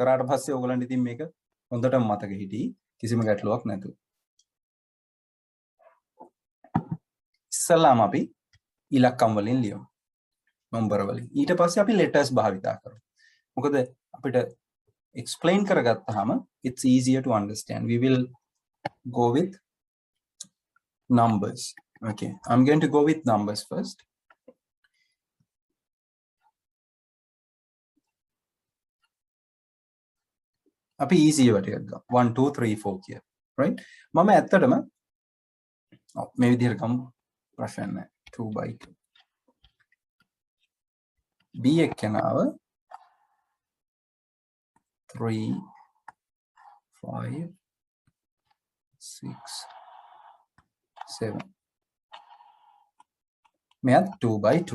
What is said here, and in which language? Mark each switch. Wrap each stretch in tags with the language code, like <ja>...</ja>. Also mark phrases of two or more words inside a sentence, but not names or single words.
<si>කරාට පස්සේ ඔයගොල්ලන්ට ඉතින් මේක හොඳටම මතක හිටියි. කිසිම ගැටලුවක් නැතුව. ඉස්සල්ලාම අපි ඉලක්කම් වලින් ලියමු. නම්බර වලින්. ඊට පස්සේ අපි letters භාවිතා කරමු. මොකද අපිට explain කරගත්තාම</si> <en>it's easier to understand. We will go with numbers. Okay, I'm going to go with numbers first.</en> <si>අපි easy වට එකක් ගමු. 1 2 3 4 කියලා. right? මම ඇත්තටම මේ විදිහට ගමු. ප්‍රශ්න නැහැ. 2 by 2. B එක්කෙනාව 3 5 6 7 මෙයත් 2 by 2.</si>